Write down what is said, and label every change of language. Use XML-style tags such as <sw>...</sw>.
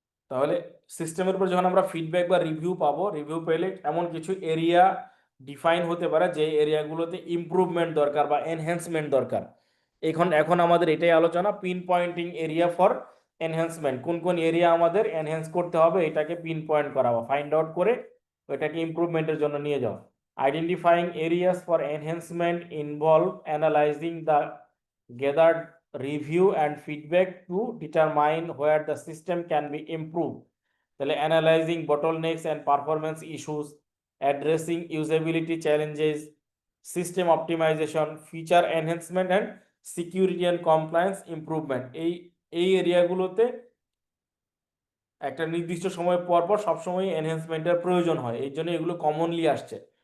<bn>তাহলে সিস্টেমের উপর যখন আমরা ফিডব্যাক বা রিভিউ পাবো, রিভিউ পেলে এমন কিছু এরিয়া ডিফাইন হতে পারে যে এরিয়াগুলোতে ইমপ্রুভমেন্ট দরকার বা এনহ্যান্সমেন্ট দরকার। এখন আমাদের এটাই আলোচনা,</bn> <en>pinpointing area for enhancement,</en> <bn>কোন কোন এরিয়া আমাদের এনহ্যান্স করতে হবে এটাকে পিন পয়েন্ট করা বা ফাইন্ড আউট করে ওইটাকে ইমপ্রুভমেন্টের জন্য নিয়ে যাও।</bn> <en>Identifying areas for enhancement involve analysing the gathered review and feedback to determine where the system can be improved.</en> <bn>তাহলে</bn> <en>analyzing bottlenecks and performance issues, addressing usability challenges, system optimization, feature enhancement and security and compliance improvement,</en> <bn>এই এরিয়াগুলোতে একটা নির্দিষ্ট সময় পর পর সবসময় এনহ্যান্সমেন্টের প্রয়োজন হয়, এই জন্য এগুলো কমনলি আসছে।</bn>